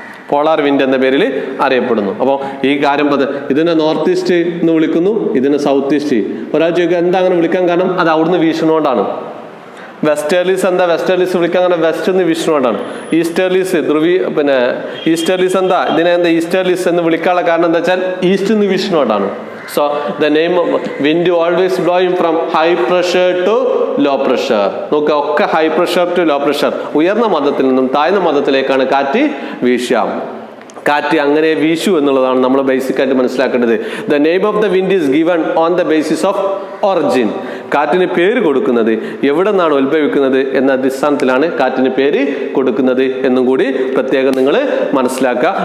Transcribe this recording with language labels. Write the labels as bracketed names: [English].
[Malayalam] Polar wind എന്ന പേരിൽ അറിയപ്പെടുന്നു. അപ്പോൾ ഈ കാര്യം ഇതിനെ നോർത്ത് ഈസ്റ്റ് എന്ന് വിളിക്കുന്നു, ഇതിനെ സൗത്ത് ഈസ്റ്റ്. ഒരാൾ ചോദിക്കുക എന്താ അങ്ങനെ വിളിക്കാൻ കാരണം? അത് അവിടുന്ന് വീശുന്നതുകൊണ്ടാണ്. വെസ്റ്റേർലിസ് എന്താ വെസ്റ്റേർലിസ് വിളിക്കാൻ കാരണം? വെസ്റ്റ് എന്ന് വീശുന്നതുകൊണ്ടാണ്. ഈസ്റ്റേർലിസ് ഈസ്റ്റേർലിസ് എന്താ ഈസ്റ്റേർലിസ് എന്ന് വിളിക്കാനുള്ള കാരണം എന്താ വെച്ചാൽ ഈസ്റ്റ് എന്ന് വീശുന്നതുകൊണ്ടാണ്. [English] So the name of wind always blowing from high pressure to low pressure. [Malayalam] നോക്കുക, ഒക്കെ [English] high pressure to low pressure, [Malayalam] ഉയർന്ന മർദ്ദത്തിൽ നിന്നും താഴ്ന്ന മർദ്ദത്തിലേക്കാണ് കാറ്റ് വീശുക. കാറ്റ് അങ്ങനെ വീശു എന്നുള്ളതാണ് നമ്മൾ ബേസിക് ആയിട്ട് മനസ്സിലാക്കേണ്ടത്. [English] The name of the wind is given on the basis of origin. [Malayalam] കാറ്റിന് പേര് കൊടുക്കുന്നത് എവിടെ നിന്നാണ് ഉത്ഭവിക്കുന്നത് എന്ന അടിസ്ഥാനത്തിലാണ് കാറ്റിന് പേര് കൊടുക്കുന്നത് എന്നും കൂടി പ്രത്യേകം നിങ്ങൾ മനസ്സിലാക്കുക.